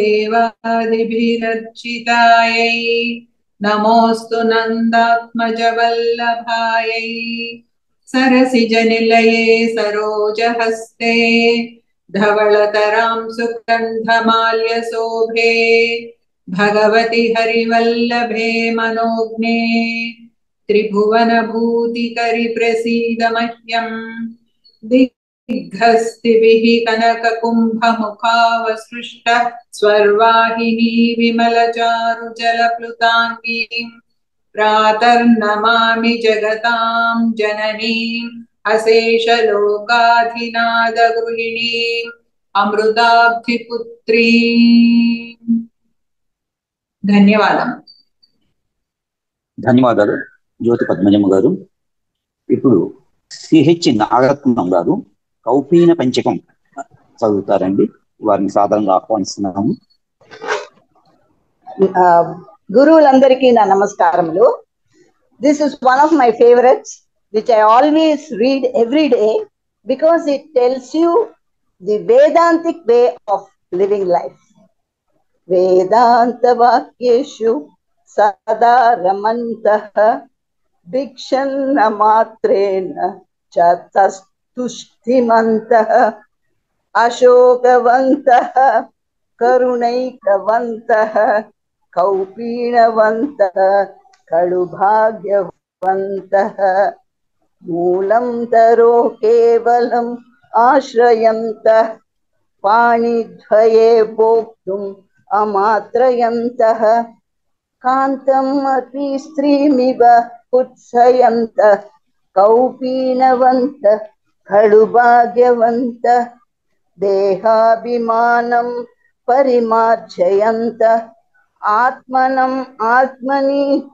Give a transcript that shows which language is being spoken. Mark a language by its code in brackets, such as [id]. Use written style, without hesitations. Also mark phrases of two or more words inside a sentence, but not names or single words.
[sa] దేవాదిభిరర్చితాయై నమోస్తు నందాత్మజవల్లభాయై సరసిజనిలయే సరోజహస్తే ధవళతరాం సుగంధమాల్యశోభే భగవతి హరివల్లభే మనోజ్ఞే త్రిభువనభూతికరి ప్రసీద మహ్యం. దిగ్ఘస్తిభిః కనకకుంభముఖావసృష్ట స్వర్వాహినీ విమలచారుజలప్లుతాంగీం प्रातर्नमामि जगतां जननीम् अशेषलोकाधिनाथगृहिणीम् अमृताब्धिपुत्रीम्। [te] ధన్యవాదం. ధన్యవాదాలు జ్యోతి పద్మజమ్మ గారు. ఇప్పుడు సిహెచ్ నాగరత్నం గారు కౌపీన పంచకం చదువుతారండి. వారిని సాధారణంగా ఆహ్వానిస్తున్నాము. గురువులందరికీ నా నమస్కారములు. [en] This is one of my favorites which I always read every day because it tells you the Vedantic way of living life. [sa] वेदान्त वाक्येषु सदा रमन्तः भिक्षान्न मात्रेण चतुष्टिमन्तः अशोकवन्तः करुणैकवन्तः కౌపీనవంతః కళుభాగ్యవంతః మూలం తరో కేవలం ఆశ్రయంతః పాణిద్వయే భోక్తుం అమాత్రయంతః కాంతం అపి స్త్రీమివ ఉత్సయంతః కౌపీనవంతః కళుభాగ్యవంతః దేహాభిమానం పరిమార్జయంతః ఆత్మనం ఆత్మని